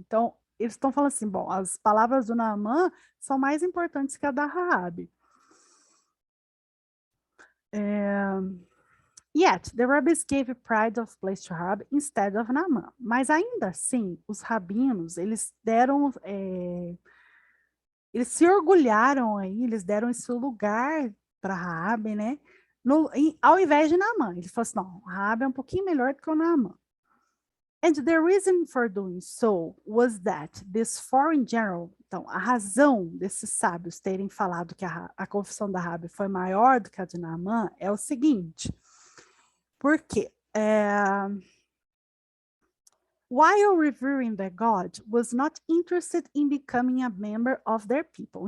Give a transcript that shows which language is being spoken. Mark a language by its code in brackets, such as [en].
[pt] Então, eles estão falando assim, bom, as palavras do Naaman são mais importantes que a da Raabe. [en] Yet, the rabbis gave pride of place to Rab instead of Naaman. [pt] Mas ainda assim, os rabinos, eles deram... eles se orgulharam aí, eles deram esse lugar para Raabe, né? Ao invés de Naaman. Eles falaram assim, não, Raabe é um pouquinho melhor do que o Naaman. [en] And the reason for doing so was that this foreign general, [pt] então, a razão desses sábios terem falado que a confissão da Raabe foi maior do que a de Naaman é o seguinte, porque [en] while revering their God, was not interested in becoming a member of their people.